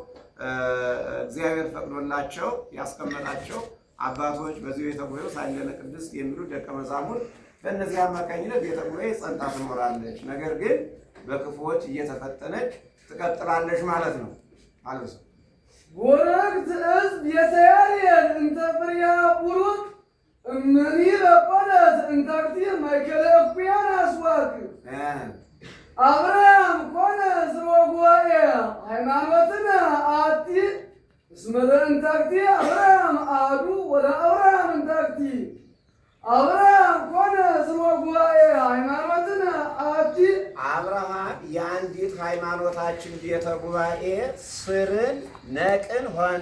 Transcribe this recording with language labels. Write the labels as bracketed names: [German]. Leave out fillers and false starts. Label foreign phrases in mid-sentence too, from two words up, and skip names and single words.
[Amharic] እግዚአብሔር ፈቅዶላቸው ያስቀመጣቸው አባቶች በዚህ ቤተ ጉባኤ ሳይለነ ቅድስት የሚሉ ደቀ መዛሙርት በእነዚህ አማካኝነት ቤተ ጉባኤ ጸንታ ትኖራለች። ነገር ግን በክፉዎች እየተፈተነች ትቀጥላለች ማለት ነው። አለሱ [Geez] ቡርክት ዕፅ ቤተ ያሬድ እንተ ፍሬሃ ቡሩክ እምኔ በቆለት እንታክቲ ማእከለ እኩያን አስዋክ። አብርሃም ኮነ ስመ ጉባኤ ሃይማኖትነ አሐቲ እስመ ለእንታክቲ አብርሃም አሐዱ ወለአብርሃም እንታክቲ። አብርሃም ኮነ ስመ ጉባኤ ሃይማኖትነ አሐቲ። [Amharic] አብርሃም የአንዲት ሃይማኖታችን ቤተ ጉባኤ ስርን ነቅን ሆነ።